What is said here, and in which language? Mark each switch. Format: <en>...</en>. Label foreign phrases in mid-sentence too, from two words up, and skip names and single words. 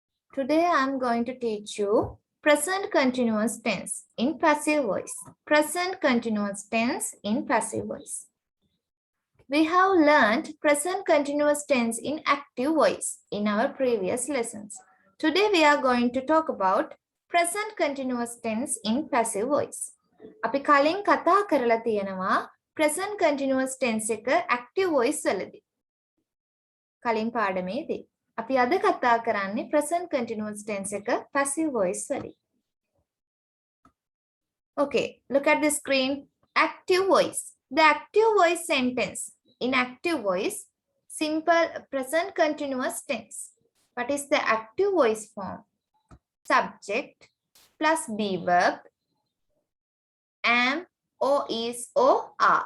<en>Today I'm going to teach you present continuous tense in passive voice. Present continuous tense in passive voice. We have learned present continuous tense in active voice in our previous lessons. Today we are going to talk about present continuous tense in passive voice.</en> <si>අපි කලින් කතා කරලා තියෙනවා</si> <en>present continuous tense</en> <si>එක</si> <en>active voice</en> <si>වලදී. කලින් පාඩමේදී අපි අද කතා කරන්නේ</si> <en>present continuous tense</en> <si>එක</si> <en>passive voice</en> <si>වලින්.</si> <en>Okay, look at the screen. Active voice. The active voice sentence. In active voice, simple present continuous tense. What is the active voice form? Subject plus be verb, am, or is, or are.</en>